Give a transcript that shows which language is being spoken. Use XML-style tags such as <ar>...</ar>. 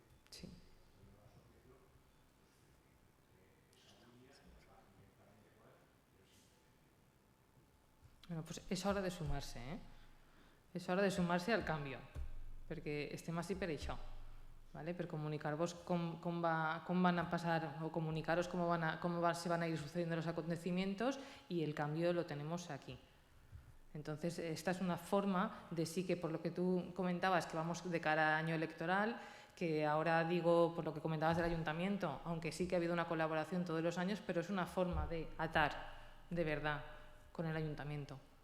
<es>Sí. Bueno, pues es hora de sumarse, ¿eh?</es> <ca>És hora de sumar-se al canvi, perquè estem així per això, ¿vale? Per comunicar-vos com van a passar</ca> <es>o comunicaros cómo se van a ir sucediendo los acontecimientos y el cambio lo tenemos aquí. Entonces, esta es una forma de sí que, por lo que tú comentabas, que vamos de cara a año electoral, que ahora digo por lo que comentabas del ayuntamiento, aunque sí que ha habido una colaboración todos los años, pero es una forma de atar de verdad con el ayuntamiento.</es>